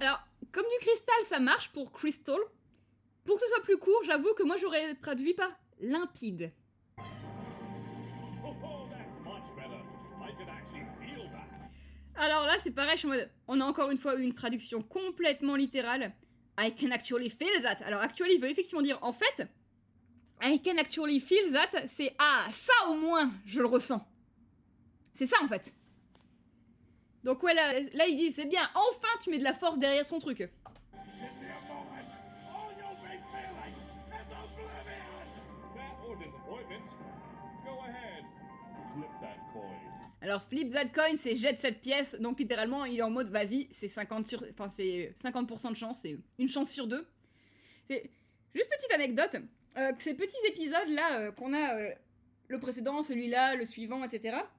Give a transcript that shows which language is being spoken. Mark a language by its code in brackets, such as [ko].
[fr] Alors, comme du cristal, ça marche pour crystal. Pour que ce soit plus court, j'avoue que moi j'aurais traduit par limpide. [en] Oh, that's much better. I can actually feel that. [fr] Alors là, c'est pareil, je suis en mode, on a encore une fois eu une traduction complètement littérale. [en] I can actually feel that. [fr] Alors, actually veut effectivement dire en fait. [en] I can actually feel that, [fr] c'est ah, ça au moins, je le ressens. C'est ça en fait. Donc ouais, là il dit, c'est bien, enfin tu mets de la force derrière son truc. [en] In the moment, all you'll be feeling is oblivion! That or disappointment. Go ahead. Flip that coin. [fr] Alors [en] flip that coin, [fr] c'est jette cette pièce, donc littéralement il est en mode vas-y, c'est 50% de chance, c'est une chance sur deux. C'est juste petite anecdote, ces petits épisodes là qu'on a, le précédent, celui-là, le suivant, etc.